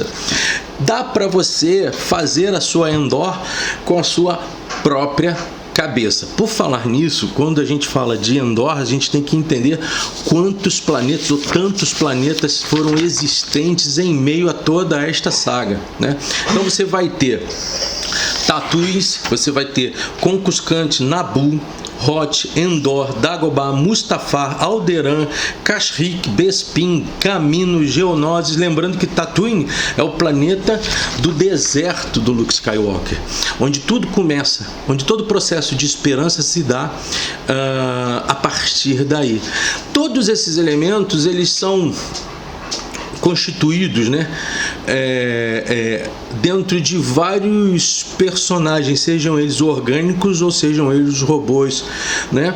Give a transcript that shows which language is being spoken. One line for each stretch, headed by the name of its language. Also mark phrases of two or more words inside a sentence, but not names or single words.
Portuguese: Dá para você fazer a sua Endor com a sua própria cabeça. Por falar nisso, quando a gente fala de Endor, a gente tem que entender quantos planetas ou tantos planetas foram existentes em meio a toda esta saga, né? Então você vai ter Tatooine, você vai ter Coruscant, Naboo, Hoth, Endor, Dagobah, Mustafar, Alderaan, Kashyyyk, Bespin, Camino, Geonosis. Lembrando que Tatooine é o planeta do deserto do Luke Skywalker, onde tudo começa, onde todo o processo de esperança se dá a partir daí. Todos esses elementos, eles são constituídos, né, dentro de vários personagens, sejam eles orgânicos ou sejam eles robôs, né?